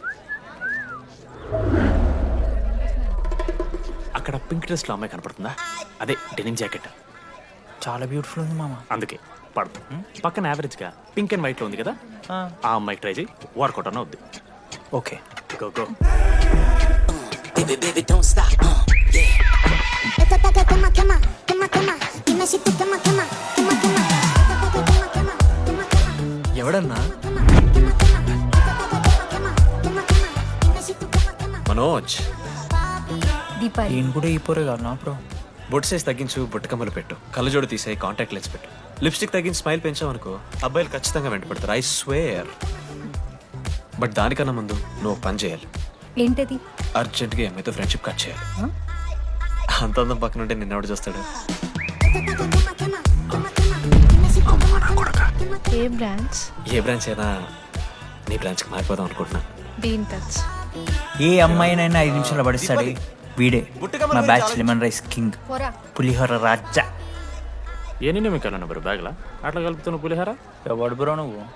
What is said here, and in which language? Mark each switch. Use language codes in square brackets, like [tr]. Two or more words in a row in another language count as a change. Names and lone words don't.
[te] అక్కడ [en] pink dress [te] లో అమ్మాయి కనపడుతుందా? అదే [en] denim jacket. [te] చాలా బ్యూటిఫుల్ ఉంది మామ. అందుకే పడదు. పక్కన యావరేజ్ గా [en] pink and white [te] లో ఉంది కదా, ఆ అమ్మాయికి ట్రై చేయి. వర్కౌట్ అన్న వద్దు. ఓకే [en] go go. Baby, don't stop, yeah. [es] Esta taca quema, quema, quema, quema. Dime si tú quema, quema, quema, quema. Esta taca quema, quema, quema, quema. [te] ఎవడన్నా? [es] Quema, quema, quema. Esta taca quema, quema, quema. Dime si tú quema, quema. [te] మనోజ్, దీపాలి ఈయన కూడా ఈ పోరే కాదు నా బ్రో. బొట్ సైజ్ తగ్గించు, బుట్టకమ్మలు పెట్టు, కళ్ళజోడు తీసాయి, [en] contact lens [te] పెట్టు, లిప్స్టిక్ తగ్గించి స్మైల్ పెంచావనుకో అబ్బాయిలు ఖచ్చితంగా వెంటపడతారు. [en] I swear. [te] బట్ దానికన్నా ముందు నువ్వు పని చేయాలి. ఏంటది? అర్జెంట్గా అమ్మాయితో [en] friendship cut [te] చేయాలి. అంత అందం పక్కన ఉంటే నిన్నెవడు చూస్తాడు? [es] Esta taca quema, quema, quema, quema. Dime si tú quema, quema, quema. [te] ఏ బ్రాంచ్? ఏ బ్రాంచ్ అయినా నీ బ్రాంచ్కి మారిపోదాం అనుకుంటున్నా. [en] be in touch. [te] ఏ అమ్మాయినైనా 5 నిమిషాలు పడిస్తాడు వీడే. మా బ్యాచ్ [en] lemon rice king, [te] పోరా. పులిహోర రాజా. ఏ నిన్న మీకు వెళ్ళను బ్రో బ్యాగ్లా అట్లా కలుపుతున్న పులిహార. ఎవడు బ్రో నువ్వు?